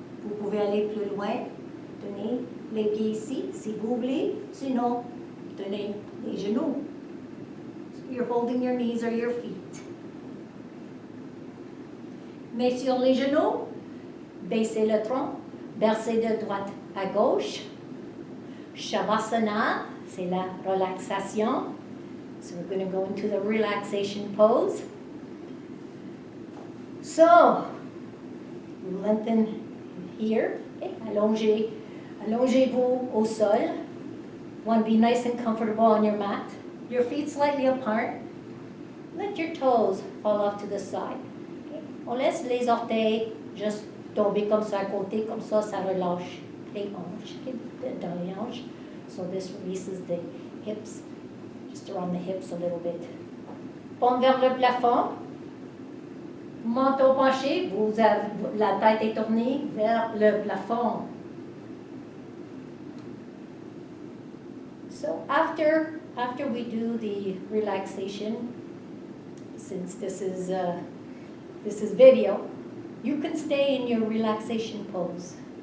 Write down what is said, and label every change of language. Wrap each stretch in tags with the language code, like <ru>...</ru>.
<fr>Vous pouvez aller plus loin. Tenez les pieds ici, si vous voulez. Sinon, tenez les genoux.</fr> <en>You're holding your knees or your feet.</en> <fr>Mais sur les genoux, baissez le tronc, bercez de droite à gauche. Shavasana, c'est la relaxation.</fr> <en>So we're going to go into the relaxation pose. So, lengthen here. Okay.</en> <fr>Allongez-vous au sol.</fr> <en>Want to be nice and comfortable on your mat. Your feet slightly apart. Let your toes fall off to the side.</en> <fr>Okay. On laisse les orteils juste tomber comme ça à côté, comme ça relâche les hanches, dans les hanches.</fr> <en>So this releases the hips, just around the hips a little bit.</en> <fr>Paume vers le plafond. Menton penché, la tête est tournée vers le plafond.</fr> <en>So after we do the relaxation, since this is video, you can stay in your relaxation pose.</en>